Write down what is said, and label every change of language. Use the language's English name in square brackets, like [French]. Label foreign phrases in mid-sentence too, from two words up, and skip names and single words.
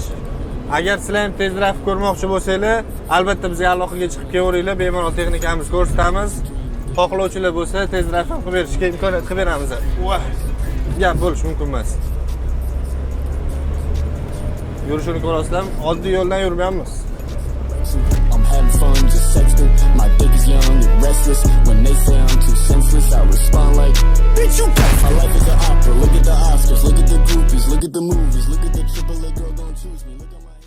[Uzbek] Agar sizlar ham [English] test drive [Uzbek] ko'rmoqchi bo'lsanglar, albatta bizga aloqaga chiqib kelaveringlar, bemalol texnikamizni ko'rsatamiz. Xohlovchilar bo'lsa, [English] test drive [Uzbek] ham qilib berishga imkoniyat qilib beramiz. Gap bo'lishi mumkin emas. Yurishini ko'rasizlarmi? Oddiy yo'ldan yurmayapmiz. [English] I'm having fun, just sexting. My dick is young and restless. When they say I'm too senseless, I respond like, bitch, you got my life is an opera. Look at the Oscars, look at the groupies, look at the movies, look at the AAA girl, don't choose me. Look at my